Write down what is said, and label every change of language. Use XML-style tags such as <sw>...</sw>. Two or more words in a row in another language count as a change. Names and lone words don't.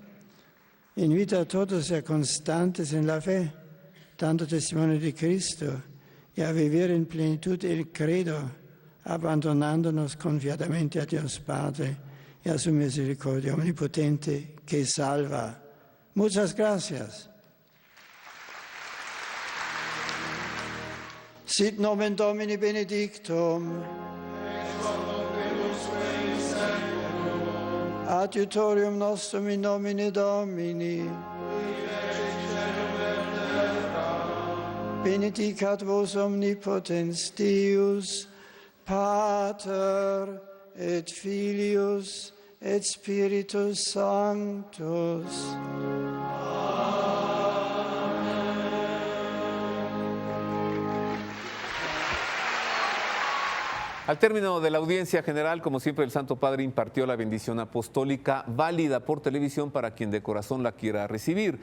<es>Invito a todos a ser constantes en la fe, dando testimonio de Cristo y a vivir en plenitud el credo, abandonándonos confiadamente a Dios Padre y a su misericordia omnipotente que salva. Muchas gracias.</es> <la>Sit nomen Domini benedictum. Adiutorium nostrum in nomine Domini. Benedicat vos omnipotens Deus, Pater et Filius et Spiritus Sanctus.</la> <es>Al término de la audiencia general, como siempre, el Santo Padre impartió la bendición apostólica válida por televisión para quien de corazón la quiera recibir.</es>